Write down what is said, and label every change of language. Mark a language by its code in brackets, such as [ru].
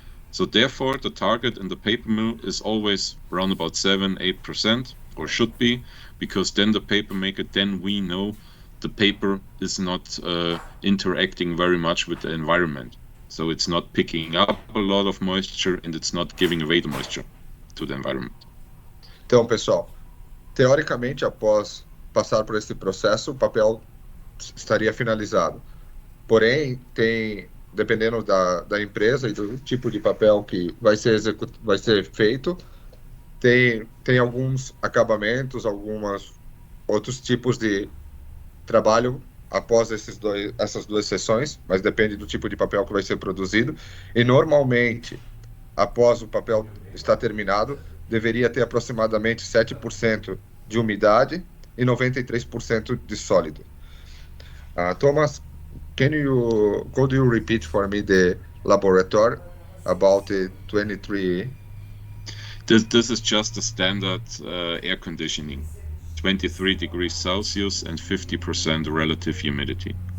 [en] So therefore, the target in the paper mill is always around about 7-8%, or should be, because then the paper maker, then we know the paper is not interacting very much with the environment. So it's not picking up a lot of moisture and it's not giving away the moisture to the environment. [pt] Então, pessoal, teoricamente, após passar por esse processo, o papel estaria finalizado. Porém, dependendo da empresa e do tipo de papel que vai ser feito, tem alguns acabamentos, outros tipos de trabalho após essas duas sessões, mas depende do tipo de papel que vai ser produzido. E normalmente, após o papel estar terminado, deveria ter aproximadamente 7% de umidade e 93% de sólido. [en] Thomas, could you repeat for me the laboratory about the 23? This is just the standard air conditioning, 23 degrees Celsius and 50% relative humidity.